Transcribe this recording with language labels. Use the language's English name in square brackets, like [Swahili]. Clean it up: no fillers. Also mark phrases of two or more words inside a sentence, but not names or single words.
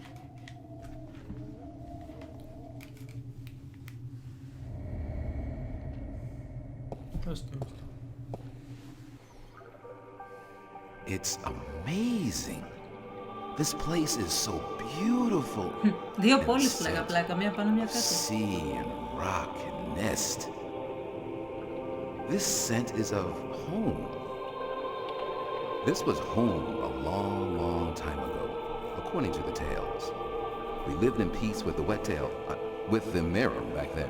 [English] It's amazing. This place is so beautiful. [Greek] Δύο πόλεις πλάκα, μία πάνω μία κάτω. [English] Sea and rock and nest. This scent is of home. This was home a long, long time ago, according to the tales. We lived in peace with the wet-tail, with the Merom back then.